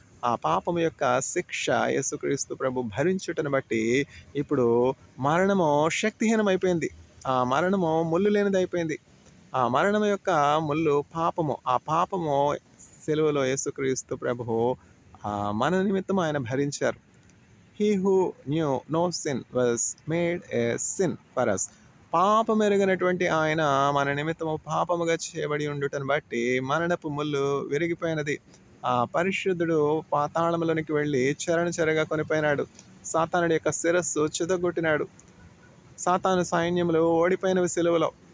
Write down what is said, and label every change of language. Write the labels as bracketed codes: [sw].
[te] ఆ పాపము యొక్క శిక్ష యేసుక్రీస్తు ప్రభు భరించుటను బట్టి ఇప్పుడు మరణము శక్తిహీనమైపోయింది. ఆ మరణము ముళ్ళు లేనిది అయిపోయింది. ఆ మరణం యొక్క ముళ్ళు పాపము. ఆ పాపము సిలువలో యేసుక్రీస్తు ప్రభువు మన నిమిత్తం ఆయన భరించారు. [en] He who knew no sin was made a sin for us. [te] పాపం ఎరగనటువంటి ఆయన మన నిమిత్తము పాపముగా చేయబడి ఉండుటను బట్టి మరణపు ముళ్ళు విరిగిపోయినది. ఆ పరిశుద్ధుడు పాతాళములోనికి వెళ్ళి చెరగా కొనిపోయినాడు. సాతానుడి యొక్క శిరస్సు చితగొట్టినాడు. సాతాను సైన్యములు ఓడిపోయినవి సిలువలో.